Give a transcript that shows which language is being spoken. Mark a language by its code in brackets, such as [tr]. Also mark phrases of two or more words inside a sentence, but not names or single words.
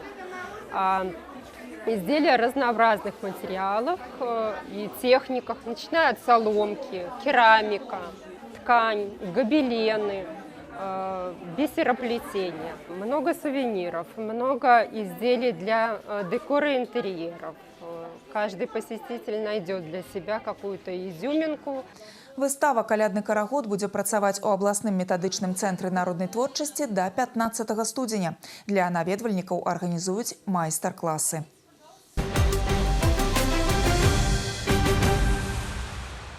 [ru] Изделия разнообразных материалов и техниках, начиная от соломки, керамика, ткань, гобелены, бисероплетение. Много сувениров, много изделий для декора интерьеров. Каждый посетитель найдет для себя какую-то изюминку. [be] Выстава «Калядны карагод» будзе працаваць у абласным метадычным цэнтры народнай творчасці да 15 студзеня. Для наведвальнікаў арганізуюць майстар-класы.